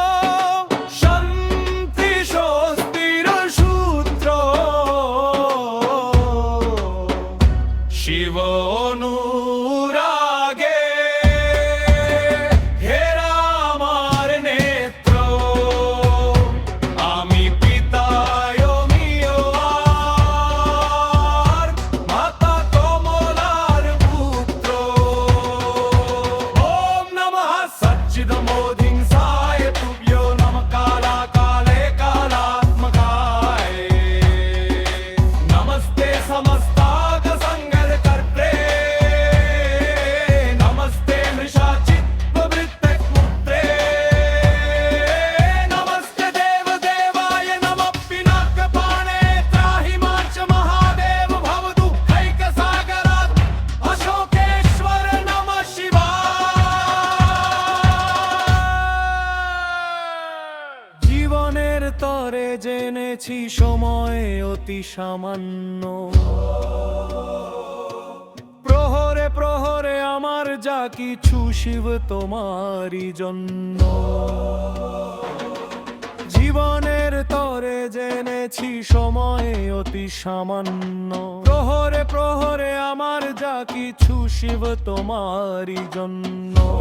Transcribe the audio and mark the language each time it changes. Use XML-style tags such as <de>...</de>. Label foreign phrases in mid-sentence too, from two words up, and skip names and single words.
<bn>শান্তি স্বস্তির সূত্র শিব অনুরাগে ঘেরা আমার নেত্র আমি পিতায় অমিয় আর মাতা কমলার পুত্র।</bn> <sa>ওম নমঃ সচ্চিদমোধিংসায় তুভ্যো নমঃ কালা কালে কালাত্মকায় नमस्ते समस्ताघ संगर कर्त्रे नमस्ते मृषाचित प्रवृत्तै कुत्रे नमस्ते देव देवाय नमः पिनाकपाणये त्राहि मां च महादेव भवदुःखैकसागरात् अशोकेश्वर नमः शिवाय।</sa> <bn>জীবনের তরে জেনেছি সময় অতি সামান্য প্রহরে প্রহরে আমার যা কিছু শিব তোমারই জন্য জীবনের তরে জেনেছি সময় অতি সামান্য প্রহরে প্রহরে আমার যা কিছু শিব তোমারই জন্য</bn>